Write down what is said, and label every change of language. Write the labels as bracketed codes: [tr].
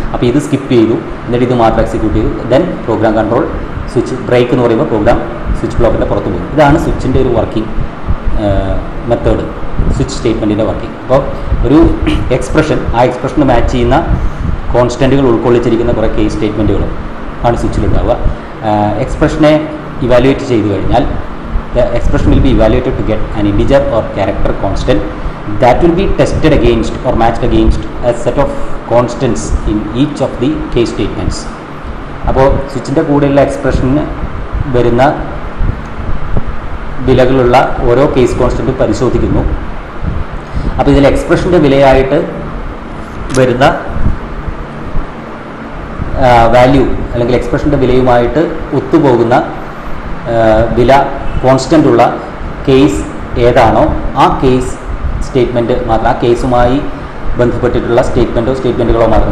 [ml] അപ്പോൾ ഇത് സ്കിപ്പ് ചെയ്തു, എന്നിട്ട് ഇത് മാത്രം എക്സിക്യൂട്ട് ചെയ്തു. Then program control switch break എന്ന് പറയുമ്പോൾ പ്രോഗ്രാം സ്വിച്ച് ബ്ലോക്കിൻ്റെ പുറത്ത് പോകും. ഇതാണ് സ്വിച്ചിൻ്റെ ഒരു വർക്കിംഗ് മെത്തേഡ്, സ്വിച്ച് സ്റ്റേറ്റ്മെൻറ്റിൻ്റെ വർക്കിംഗ്. അപ്പോൾ ഒരു എക്സ്പ്രഷൻ, ആ എക്സ്പ്രഷന് മാച്ച് ചെയ്യുന്ന കോൺസ്റ്റൻറ്റുകൾ ഉൾക്കൊള്ളിച്ചിരിക്കുന്ന കുറേ കേസ് സ്റ്റേറ്റ്മെൻറ്റുകളും ആണ് സ്വിച്ചിലുണ്ടാവുക. എക്സ്പ്രഷനെ ഇവാലുവേറ്റ് ചെയ്തു കഴിഞ്ഞാൽ [en] the expression will be evaluated to get an integer or character constant that will be tested against or matched against a set of constants in each of the case statements. [ml] അപ്പോൾ സ്വിച്ചിൻ്റെ കൂടെയുള്ള എക്സ്പ്രഷന് വരുന്ന വിലകളുള്ള ഓരോ case കോൺസ്റ്റൻറ്റും പരിശോധിക്കുന്നു. അപ്പോൾ ഇതിൽ എക്സ്പ്രഷൻ്റെ വിലയായിട്ട് വരുന്ന value അല്ലെങ്കിൽ എക്സ്പ്രഷൻ്റെ വിലയുമായിട്ട് ഒത്തുപോകുന്ന വില കോൺസ്റ്റൻ്റ് ഉള്ള കേസ് ഏതാണോ ആ കേസ് സ്റ്റേറ്റ്മെൻറ്റ് മാത്രം, ആ കേസുമായി ബന്ധപ്പെട്ടിട്ടുള്ള സ്റ്റേറ്റ്മെൻറ്റുകളോ മാത്രം.